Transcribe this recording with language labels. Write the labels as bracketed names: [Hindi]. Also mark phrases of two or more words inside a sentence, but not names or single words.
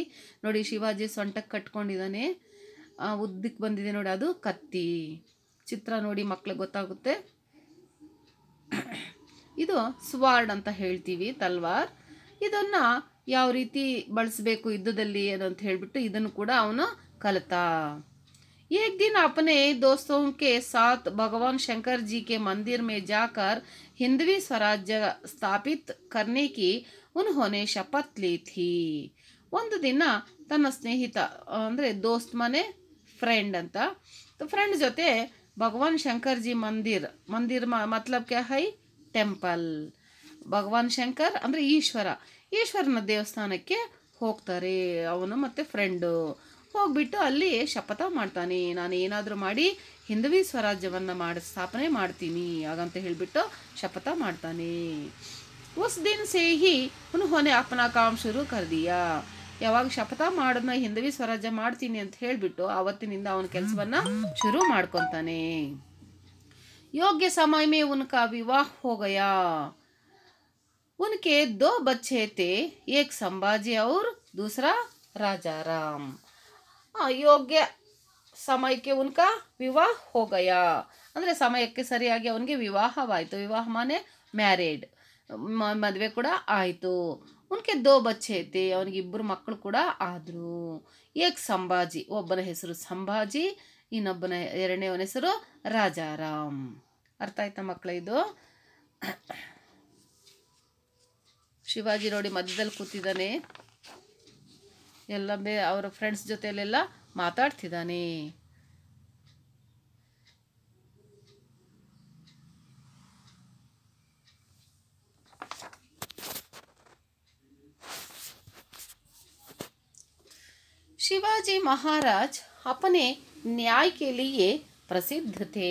[Kannada] ನೋಡಿ ಶಿವಾಜಿ ಸೊಂಟಕ್ಕೆ ಕಟ್ಕೊಂಡಿದ್ದಾನೆ, ಉದ್ದಕ್ಕೆ ಬಂದಿದೆ ನೋಡಿ, ಅದು ಕತ್ತಿ. ಚಿತ್ರ ನೋಡಿ ಮಕ್ಳಿಗೆ ಗೊತ್ತಾಗುತ್ತೆ. ಇದು ಸ್ವಾರ್ಡ್ ಅಂತ ಹೇಳ್ತೀವಿ, ತಲ್ವಾರ್. ಇದನ್ನು ಯಾವ ರೀತಿ ಬಳಸಬೇಕು ಯುದ್ಧದಲ್ಲಿ ಏನು ಅಂತ ಹೇಳಿಬಿಟ್ಟು ಇದನ್ನು ಕೂಡ ಅವನು ಕಲಿತ. [Hindi] एक दिन अपने दोस्तों के साथ भगवान शंकर जी के मंदिर में जाकर हिंदवी स्वराज्य स्थापित करने की उन्होंने शपथ ली थी. [Kannada] ಒಂದು ದಿನ ತನ್ನ ಸ್ನೇಹಿತ ಅಂದರೆ ದೋಸ್ತ್ ಮನೆ ಫ್ರೆಂಡ್ ಅಂತ, ಫ್ರೆಂಡ್ ಜೊತೆ [Hindi] भगवान शंकर जी मंदिर मतलब क्या है? [Kannada] ಟೆಂಪಲ್. ಭಗವಾನ್ ಶಂಕರ್ ಅಂದರೆ ಈಶ್ವರನ ದೇವಸ್ಥಾನಕ್ಕೆ ಹೋಗ್ತಾರೆ ಅವನು ಮತ್ತು ಫ್ರೆಂಡು. ಹೋಗ್ಬಿಟ್ಟು ಅಲ್ಲಿ ಶಪಥ ಮಾಡ್ತಾನೆ, ನಾನು ಏನಾದರೂ ಮಾಡಿ ಹಿಂದವಿ ಸ್ವರಾಜ್ಯವನ್ನು ಸ್ಥಾಪನೆ ಮಾಡ್ತೀನಿ ಹಾಗಂತ ಹೇಳಿಬಿಟ್ಟು ಶಪಥ ಮಾಡ್ತಾನೆ. [Hindi] उस दिन से ही उन्होंने अपना काम शुरू कर दिया. [Kannada] ಯಾವಾಗ ಶಪಥ ಮಾಡೋದನ್ನ ಹಿಂದವಿ ಸ್ವರಾಜ್ಯ ಮಾಡ್ತೀನಿ ಅಂತ ಹೇಳಿಬಿಟ್ಟು ಆವತ್ತಿನಿಂದ ಅವನ ಕೆಲಸವನ್ನು ಶುರು ಮಾಡ್ಕೊತಾನೆ. [Hindi] योग्य समय में उनका विवाह हो गया. उनके 2 बच्चे थे, एक संभाजी और दूसरा राजा राम. [Kannada] ಯೋಗ್ಯ ಸಮಯಕ್ಕೆ [Hindi] उनका विवाह हो गया [Kannada] ಅಂದರೆ ಸಮಯಕ್ಕೆ ಸರಿಯಾಗಿ ಅವನಿಗೆ ವಿವಾಹವಾಯಿತು. [Hindi] विवाह माने [Kannada] ಮ್ಯಾರೇಡ್, ಮದುವೆ ಕೂಡ ಆಯಿತು. [Hindi] उनके दो बच्चे थे, [Kannada] ಅವನಿಗೆ ಇಬ್ಬರು ಮಕ್ಕಳು ಕೂಡ ಆದರು. ಏಕ್ ಸಂಭಾಜಿ, ಒಬ್ಬನ ಹೆಸರು ಸಂಭಾಜಿ, ಇನ್ನೊಬ್ಬನ ಎರಡನೇವನ ಹೆಸರು ರಾಜಾರಾಮ್. ಅರ್ಥ ಆಯ್ತಾ ಮಕ್ಕಳ? ಇದು ಶಿವಾಜಿ ನೋಡಿ ಮಧ್ಯದಲ್ಲಿ ಕೂತಿದ್ದಾನೆ, ಎಲ್ಲ ಅವರ ಫ್ರೆಂಡ್ಸ್ ಜೊತೆಯಲ್ಲೆಲ್ಲ ಮಾತಾಡ್ತಿದ್ದಾನೆ. [Hindi] शिवाजी महाराज अपने न्याय के लिए प्रसिद्ध थे.